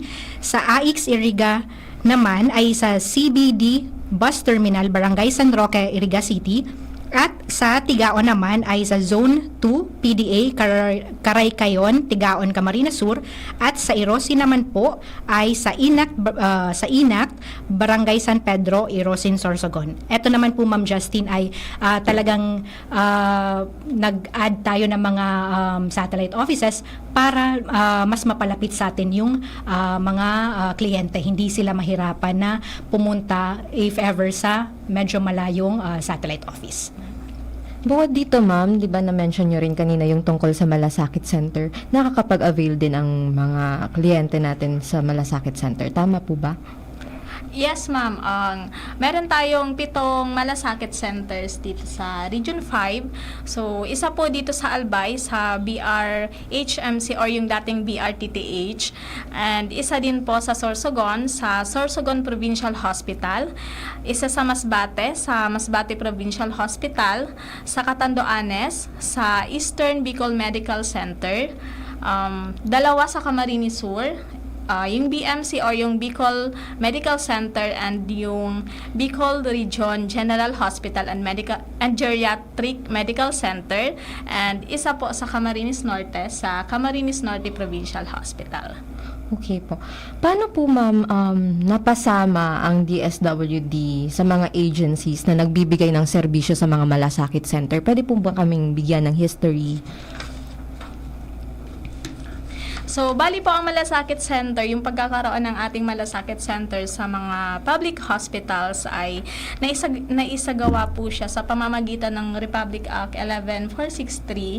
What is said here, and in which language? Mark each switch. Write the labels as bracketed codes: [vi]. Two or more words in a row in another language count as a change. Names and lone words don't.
[tl] Sa AIX Iriga naman ay sa CBD Bus Terminal, Barangay San Roque, Iriga City. At sa Tigaon naman ay sa Zone 2, PDA, Karaykayon, Tigaon, Camarines Sur. At sa Irosin naman po ay sa Inac, Barangay San Pedro, Irosin, Sorsogon. Ito naman po, Ma'am Justin, ay talagang nag-add tayo ng mga satellite offices para mas mapalapit sa atin yung mga kliyente. Hindi sila mahirapan na pumunta [en] if ever [tl] sa medyo malayong satellite office. Bukod dito, ma'am, di ba na-mention nyo rin kanina yung tungkol sa Malasakit Center, nakakapag-avail din ang mga kliyente natin sa Malasakit Center. Tama po ba? [en] Yes, ma'am. [tl] Meron tayong 7 malasakit centers dito sa Region 5. So, isa po dito sa Albay, sa BRHMC or yung dating BRTTH. And isa din po sa Sorsogon, sa Sorsogon Provincial Hospital. Isa sa Masbate, sa Masbate Provincial Hospital. Sa Catanduanes, sa Eastern Bicol Medical Center. 2 sa Camarines Sur. Yung BMC or yung Bicol Medical Center and yung Bicol Region General Hospital and Geriatric Medical Center, and isa po sa Camarines Norte sa Camarines Norte Provincial Hospital. Okay po. Paano po, ma'am, napasama ang DSWD sa mga agencies na nagbibigay ng serbisyo sa mga Malasakit Center? Pwede po ba kaming bigyan ng history? So, bali po ang Malasakit Center, yung pagkakaroon ng ating Malasakit Center sa mga public hospitals ay naisagawa po siya sa pamamagitan ng Republic Act 11463.